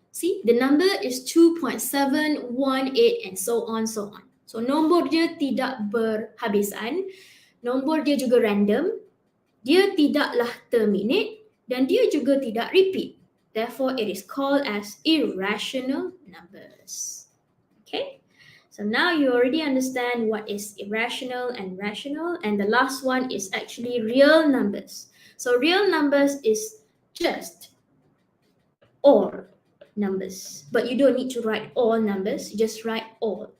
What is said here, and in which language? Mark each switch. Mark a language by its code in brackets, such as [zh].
[en] See, the number is 2.718 and so on. [ms] So nombor dia tidak berhabisan, nombor dia juga random, dia tidaklah terminate, dan dia juga tidak repeat. [en] Therefore, it is called as irrational numbers. Okay, so now you already understand what is irrational and rational, and the last one is actually real numbers. So real numbers is just all numbers, but you don't need to write all numbers, you just write all.